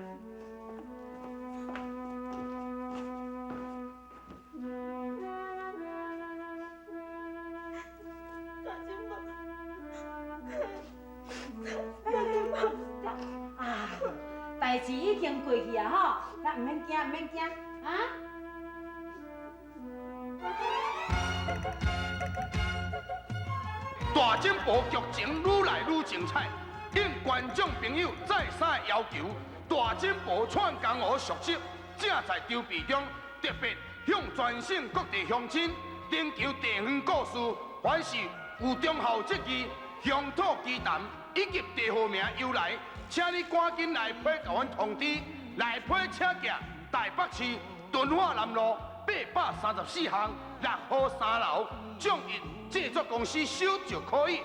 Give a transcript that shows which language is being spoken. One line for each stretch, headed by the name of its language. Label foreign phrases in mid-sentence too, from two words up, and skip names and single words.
Min Nan Chinese: 啊，代志已经过去啊吼，咱唔免惊，唔免惊，啊！大进步剧情愈来愈精彩，应观众朋友再三要求，大进步串江湖续集正在筹备中，特别向全省各地乡亲征求地方故事，凡是有忠孝节义、乡土奇谈以及地号名由来，请你赶紧来批甲阮通知，来批车价台北市敦化南路834巷6号3楼，奖银制作公司收就可以。